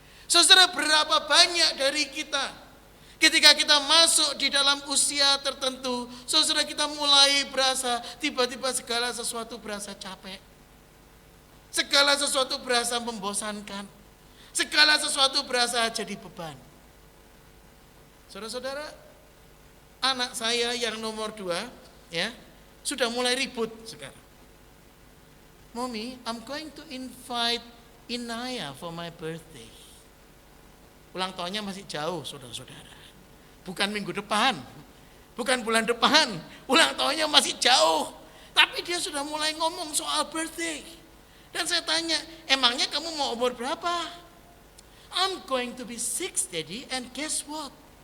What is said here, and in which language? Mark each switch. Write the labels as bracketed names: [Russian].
[Indonesian] Saudara, berapa banyak dari kita ketika kita masuk di dalam usia tertentu, saudara, kita mulai berasa tiba-tiba segala sesuatu berasa capek. Segala sesuatu berasa membosankan. Segala sesuatu berasa jadi beban. Saudara-saudara, anak saya yang nomor 2 ya, sudah mulai ribut sekarang. [English] "Mommy, I'm going to invite Inaya for my birthday." [Indonesian] Ulang tahunnya masih jauh, saudara-saudara. Bukan minggu depan, bukan bulan depan. Ulang tahunnya masih jauh. Tapi dia sudah mulai ngomong soal birthday. Dan saya tanya, "Emangnya kamu mau umur berapa?" [English] "I'm going to be 6, Daddy, and guess what?